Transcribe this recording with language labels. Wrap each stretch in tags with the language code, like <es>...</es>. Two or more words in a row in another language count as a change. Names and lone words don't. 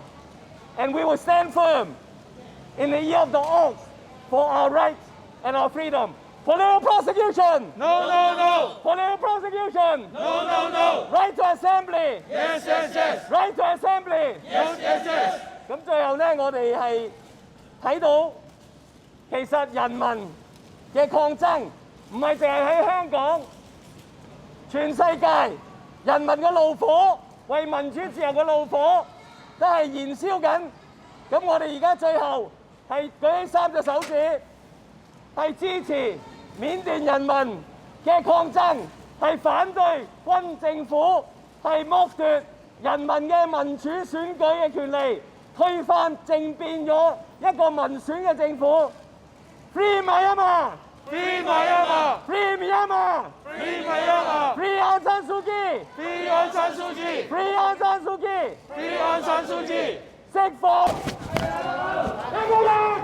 <en>And we will stand firm in the year of the ox for our rights and our freedom. Political prosecution. No, no, no. Political prosecution. No, no, no. Right to assembly. Yes, yes, yes. Right to assembly. Yes, yes, yes.</en> <yue>咁最後咧，我哋係睇到其實人民嘅抗爭唔係淨係喺香港，全世界人民嘅怒火，為民主自由嘅怒火都係燃燒緊。咁我哋而家最後係舉起3隻手指，係支持緬甸人民嘅抗爭，係反對軍政府係剝奪人民嘅民主選舉嘅權利，推翻政變咗一個民選嘅政府。</yue> <en>Free Myanmar! Free Myanmar! Free Myanmar! Free Myanmar! Free Aung San Suu Kyi! Free Aung San Suu Kyi! Free Aung San Suu Kyi! Free Aung San Suu Kyi!</en> <yue>釋放香港人！</yue>